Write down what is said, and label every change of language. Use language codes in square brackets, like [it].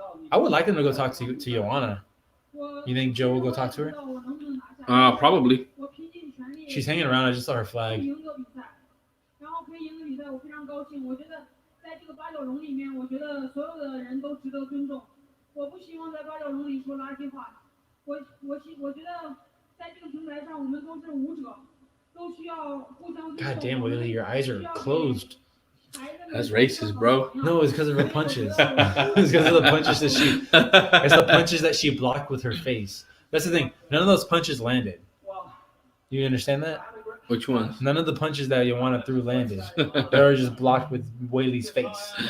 [en] I would like them to go talk to Joanna. You think Joe will go talk to her? Probably. She's hanging around. I just saw her flag. [zh] 然后可以赢得比赛，我非常高兴。我觉得在这个八角笼里面，我觉得所有的人都值得尊重。我不希望在八角笼里说垃圾话。我觉得在这个平台上，我们都是舞者，都需要互相尊重。 [en] God damn, Wei Li, your eyes are closed. That's racist, bro. No, it's because of her punches. It's because of the punches that she. It's the punches that she blocked with her face. That's the thing. None of those punches landed. You understand that? Which one? None of the punches that Joanna threw landed. They were just blocked with Wei Li's face.